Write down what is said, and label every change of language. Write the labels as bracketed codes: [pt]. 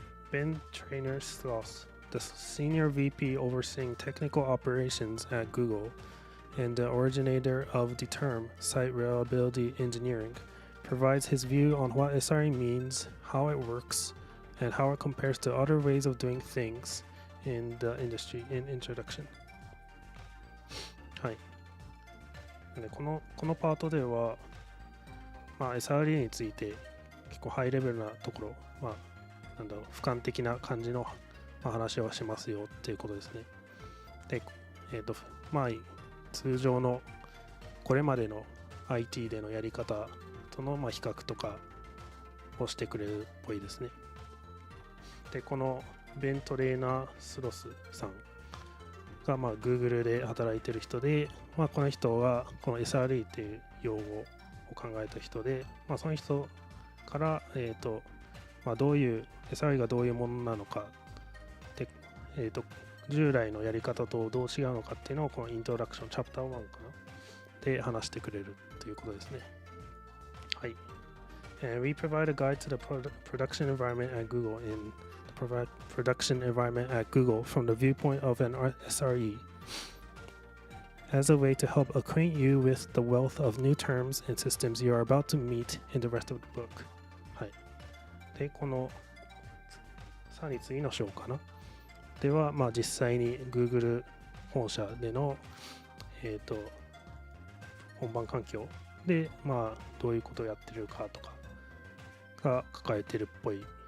[en] Ben Trainer-Sloss, the Senior VP overseeing technical operations at Google and the originator of the term Site Reliability Engineering, provides his view on what SRE means, how it works, and how it compares to other ways of doing things in the industry in introduction. [ja] はい。でこのパートでは、SRE について結構ハイレベルなところ、俯瞰的な感じの、話をしますよっていうことですね。で、通常のこれまでの IT でのやり方との比較とかをしてくれるっぽいですね。で、このベン・トレーナー・スロスさんがGoogle で働いてる人で、この人はこの SRE っていう用語を考えた人で、その人から、どういう SRE がどういうものなのかで、従来のやり方とどう違うのかっていうのをこのイントロダクションチャプター1かなで話してくれるということですね。はい。 [en] We provide a guide to the production environment at Google in the production environment at Google from the viewpoint of an SRE as a way to help acquaint you with the wealth of new terms and systems you are about to meet in the rest of the book. [ja] はい。で、このさらに次の章かなでは、実際に Google 本社での、本番環境で、どういうことをやってるかとかが書かれてるっぽい。